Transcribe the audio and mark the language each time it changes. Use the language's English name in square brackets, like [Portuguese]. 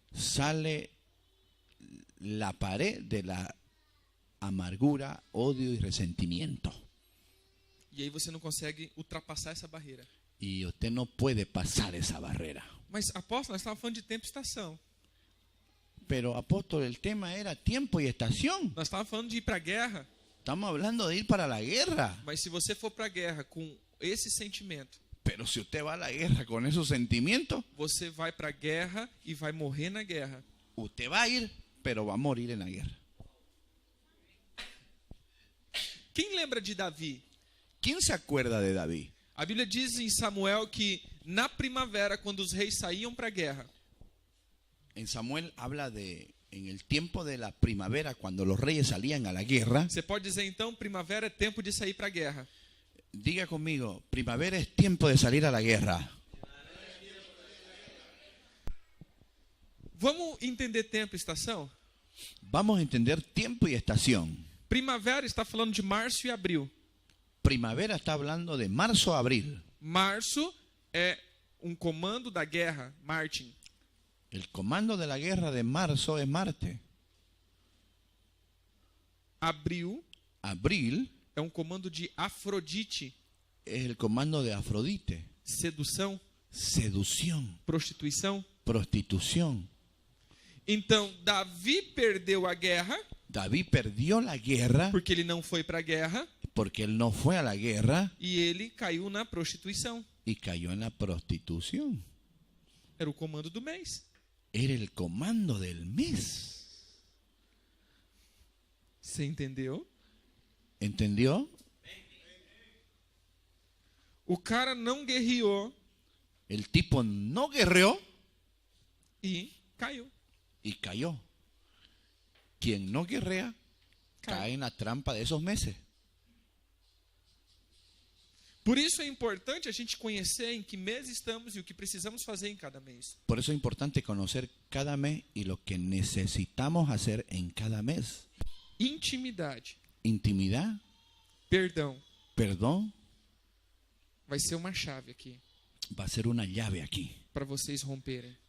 [Spanish] sale la pared de la amargura, odio y resentimiento. [Portuguese] E aí você não consegue ultrapassar essa barreira. [Spanish] Y usted no puede pasar esa barrera. [Portuguese] Mas, apóstolo, nós estávamos falando de tempo e estação. [Spanish] Pero apóstol, el tema era tiempo y estación. [Portuguese] Nós estávamos falando de ir para a guerra. [Spanish] Estamos hablando de ir para la guerra. [Portuguese] Mas se você for para a guerra com esse sentimento, [Spanish] Pero si usted va a la guerra con esos sentimientos, [Portuguese] você vai para a guerra e vai morrer na guerra. [Spanish] usted va a ir, pero va a morir en la guerra. [Portuguese] Quem lembra de Davi? [Spanish] ¿Quién se acuerda de David? [Portuguese] A Bíblia diz em Samuel que na primavera, quando os reis saíam para a guerra, [Spanish] En Samuel habla de en el tiempo de la primavera, cuando los reyes salían a la guerra. [Portuguese] você pode dizer então, primavera é tempo de sair para a guerra. [Spanish] Diga conmigo, primavera es tiempo de salir a la guerra. [Portuguese] Vamos entender tempo e estação? [Spanish] Vamos a entender tiempo y estación. [Portuguese] Primavera está falando de março e abril. [Spanish] Primavera está hablando de marzo a abril. [Portuguese] Março é um comando da guerra, Martin. [Spanish] El comando de la guerra de marzo es Marte. [Portuguese] Abril [Spanish] Abril [Portuguese] é um comando de Afrodite, [Spanish] es el comando de Afrodite. [Portuguese] sedução, [Spanish] Seducción, [Portuguese] prostituição. [Spanish] prostitución. [Portuguese] Então, Davi perdeu a guerra [Spanish] David perdió la guerra [Portuguese] porque ele não foi para a guerra [Spanish] porque él no fue a la guerra [Portuguese] e ele caiu na prostituição. [Spanish] y cayó en la prostitución. [Portuguese] Era o comando do mês. [Spanish] Era el comando del mes. [Portuguese] Você entendeu? [Spanish] ¿Entendió? [Portuguese] O cara não guerreou [Spanish] El tipo no guerreó [Portuguese] e caiu. [Spanish] y cayó. Quien no guerrea cae en la trampa de esos meses. [Portuguese] Por isso é importante a gente conhecer em que mês estamos e o que precisamos fazer em cada mês. [Spanish] Por eso es importante conocer cada mes y lo que necesitamos hacer en cada mes. [Portuguese] Intimidade, [Spanish] Intimidad, [Portuguese] perdão, [Spanish] perdón, [Portuguese] vai ser uma chave aqui [Spanish] va a ser una llave aquí [Portuguese] para vocês romperem.